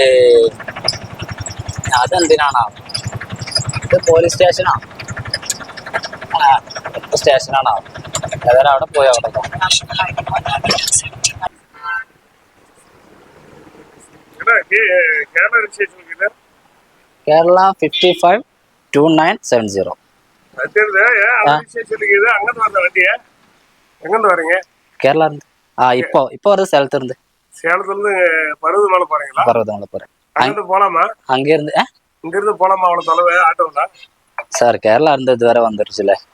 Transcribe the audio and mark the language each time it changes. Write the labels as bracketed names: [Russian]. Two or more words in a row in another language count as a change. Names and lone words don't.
[Malayalam] അതെന്തിനാണോ? ഇത് പോലീസ് സ്റ്റേഷനാ? സ്റ്റേഷനാണോ? ഏതായാലും അവിടെ പോയി അവിടെ കേരള 552970. [Tamil] கேரளா இருந்து இப்போ ஒரு சேலத்துல இருந்து பருவதமலை போறீங்களா? பருவதமலை போறேன். அங்கிருந்து போலாமா? அங்க இருந்து இங்கிருந்து போலாமா? அவ்வளவு தொலைவு ஆட்டோல? சார் கேரளா இருந்து இது வரை வந்துருச்சுல.